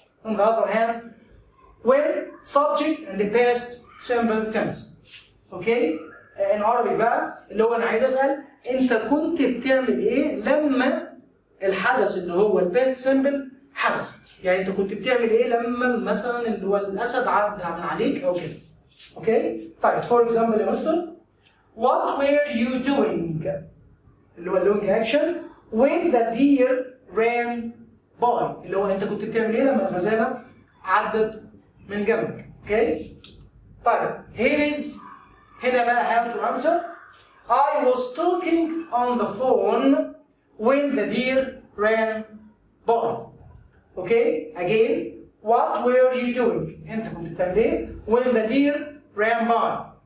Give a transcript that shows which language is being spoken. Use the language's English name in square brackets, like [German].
[English] On the other hand, when, subject, and the past simple tense. Okay? In Arabic [Arabic] بقى اللي هو أنا عايز أسأل أنت كنت بتعمل إيه لما الحدث اللي هو الباست سيمبل حدث؟ يعني أنت كنت بتعمل إيه لما مثلا اللي هو الأسد عدى من عليك أو كده. أوكي؟ طيب [English] for example [Arabic] يا مستر [English] what were you doing؟ [Arabic] اللي هو اللونج أكشن [English] when the deer ran by [Arabic] اللي هو أنت كنت بتعمل إيه لما الغزالة عدت من جنبك. [English] Okay? [Arabic] طيب هنا بقى [English] how to answer. I was talking on the phone when the deer ran by. Okay? Again, what were you doing? [Arabic] أنت كنت بتعمل إيه؟ [English] When the deer ran by.